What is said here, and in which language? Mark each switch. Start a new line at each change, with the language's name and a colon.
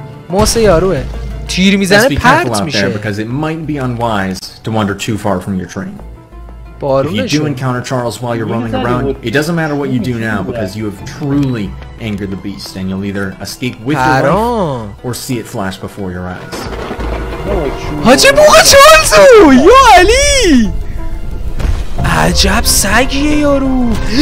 Persian: موسه یاروه تیر میزنه پرت میشه.
English: Because it might be unwise to wander too far from your train. If you do encounter Charles while you're roaming around, it doesn't matter what you do now because you have truly angered the beast and you'll either escape with your life or see it flash before your eyes.
Persian: حاجی بوقا چارلزو یا علی عجب سگیه یارو.